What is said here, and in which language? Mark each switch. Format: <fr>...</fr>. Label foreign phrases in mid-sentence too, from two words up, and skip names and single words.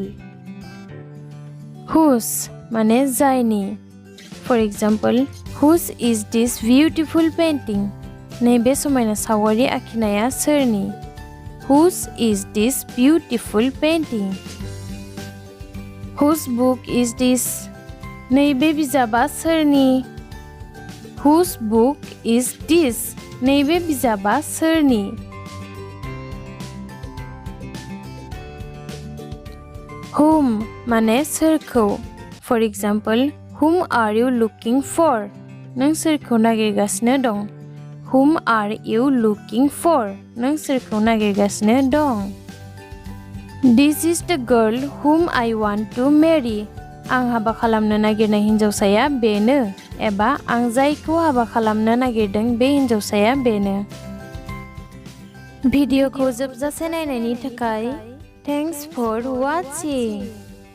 <brx>Whose माने जायनि.</brx> <en>For example, whose is this beautiful painting?</en> <brx>नैबे समायना सावगारि आखिनाया सोरनि.</brx> <en>Whose is this beautiful painting? Whose book is this?</en> <brx>नैबे बिजाबा सोरनि.</brx> <en>Whose book is this?</en> <brx>नैबे बिजाबा सोरनि. Whom माने सोरखौ.</brx> <en>For example, whom are you looking for?</en> <brx>नों सोरखौ नागिरगासिनो दं.</brx> <en>Whom are you looking for?</en> <brx>नों सोरखौ नागिरगासिनो दं.</brx> <en>This is the girl whom I want to marry.</en> <brx>आं हाबा खालामनो नागिरनाय हिन्जावसाया बेनो एबा आं जायखौ हाबा खालामनो नागिरदों बे हिन्जावसाया बेनो. भिडिअखौ जोबजासे नायनायनि थाखाय</brx> <en>Thanks for watching.</en>